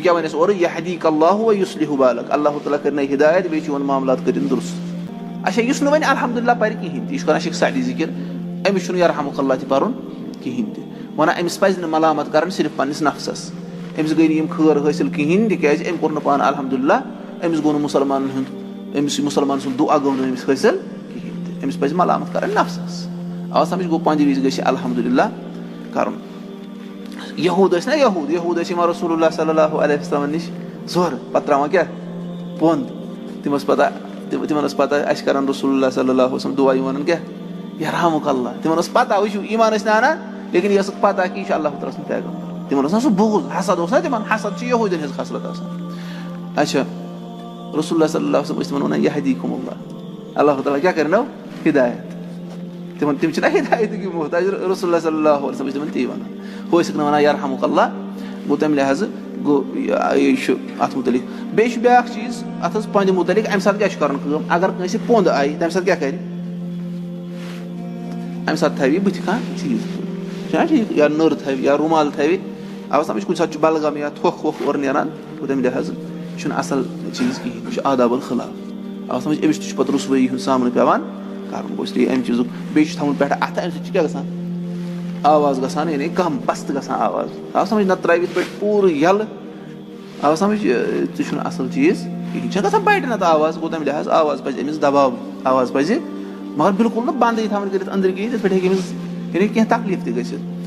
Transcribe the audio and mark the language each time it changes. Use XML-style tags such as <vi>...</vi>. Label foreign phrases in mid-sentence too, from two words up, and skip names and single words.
<ks>کیٛاہ وَنٮ۪س اورٕ</ks> <ar>یہدیک اللہ ویُصلِحُ بالک</ar> <ks>اللہ تعالیٰ کٔرنَے ہِدایت بیٚیہِ چون معاملات کٔرِنۍ دُرُست اچھا یُس نہٕ وۄنۍ الحمدُاللہ پَرِ کِہینۍ تہِ یہِ چھُ کران شیخ سعدی ذِکِر أمِس چھُنہٕ</ks> <ar>یرحمُک اللہ</ar> <ks>تہِ پَرُن کِہینۍ تہِ وَنان أمِس پَزِ نہٕ ملامت کَرٕنۍ صرف پنٛنِس نفسَس أمِس گٔے نہٕ یِم خٲر حٲصِل کِہینۍ تِکیازِ أمۍ کوٚر نہٕ پانہٕ الحمدُاللہ أمِس گوٚو نہٕ مُسلمانن ہُنٛد أمِس مُسلمان سُنٛد دُعا گوٚو نہٕ أمِس حٲصِل کِہینۍ تہِ أمِس پَزِ ملامت کَرٕنۍ نفسَس آو سمجھ گوٚو پنٛدِ وِزِ گژھِ الحمدُاللہ کَرُن یہوٗد ٲسۍ نہ یہوٗد ٲسۍ یِوان</ks> <ar>رسول اللہ صلی اللہ علیہ وسلمن</ar> <ks>نِش زورٕ پتہٕ تراوان کیٛاہ پوٚنٛد تِم ٲس پتہ تِمن ٲس پتہ اَسہِ کران</ks> <ar>رسول اللہ صلی اللہ علیہ وسلم</ar> <ks>دُعا یِم وَنان کیٛاہ</ks> <ar>یرحمُک اللہ</ar> <ks>تِمن ٲس پتہ وٕچھِو ایٖمان ٲسۍ نہٕ اَنان لیکِن یہِ ٲسٕکھ پتہ کہِ یہِ چھُ اللہ تعالیٰ سُنٛد پیغمبر تِمن اوس نا سُہ بوٗز حسد اوس نا تِمن حسد چھِ یہوٗدٮ۪ن ہٕنٛز خصلت آسان اچھا</ks> <ar>رسول اللہ صلی اللہ علیہ وسلم</ar> <ks>ٲسۍ تِمن وَنان</ks> <ar>یہدیکُم اللہ</ar> <ks>اللہ تعالیٰ کیٛاہ کَرنو ہِدایت تِم چھِنہ ہِدایتٕکۍ محتاج</ks> <ar>رسول اللہ صلی اللہ علیہ وسلم</ar> <ks>ٲسۍ تِمن تی وَنان ہُہ ٲسِکھ نہٕ وَنان</ks> <ar>یرحمُک اللہ</ar> <ks>گوٚو تَمہِ لحاظہٕ گوٚو یہِ چھُ اَتھ مُتعلِق بیٚیہِ چھُ بیٛاکھ چیٖز اَتھ حظ پنٛدِ مُتعلِق اَمہِ ساتہٕ کیٛاہ چھُ کَرُن کٲم اگر کٲنٛسہِ پوٚنٛد آیہِ تَمہِ ساتہٕ کیٛاہ کَرِ اَمہِ ساتہٕ تھاوِ یہِ بٕتھِ کانٛہہ چیٖز چھُنہ ٹھیٖک یا نٔر تھاوِ یا روٗمال تھاوِ آو سمجھ کُنہِ ساتہٕ چھُ بلغم یا تھوٚکھ ووٚکھ اورٕ نیران گوٚو تَمہِ لحاظہٕ یہِ چھُنہٕ اَصٕل چیٖز کِہینۍ یہِ چھُ</ks> <ar>آداب الخلاف</ar> <ks>آو سمجھ أمِس تہِ چھُ پَتہٕ رُسوٲیی ہُنٛد سامنہٕ پیٚوان کَرُن گوٚو</ks> <ur>اس لیے</ur> <ks>اَمہِ چیٖزُک بیٚیہِ چھُ تھاوُن پٮ۪ٹھٕ اَتھٕ اَمہِ سۭتۍ چھُ کیٛاہ گژھان آواز گژھان یعنی کَم پَستہٕ گژھان آواز آو سمجھ نَتہٕ ترٛاوِ یِتھ پٲٹھۍ پوٗرٕ یَلہٕ آو سمجھ تہِ چھُنہٕ اَصٕل چیٖز کِہینۍ چھےٚ گژھان بَٹہِ نَتہٕ آواز گوٚو تَمہِ لحاظ آواز پَزِ أمِس دَباوٕنۍ آواز پَزِ مگر بِلکُل نہٕ بنٛدٕے تھاوٕنۍ کٔرِتھ أنٛدرۍ کِہینۍ تِتھ پٲٹھۍ ہیٚکہِ أمِس یعنی کینٛہہ تکلیٖف تہِ گٔژھِتھ</ks>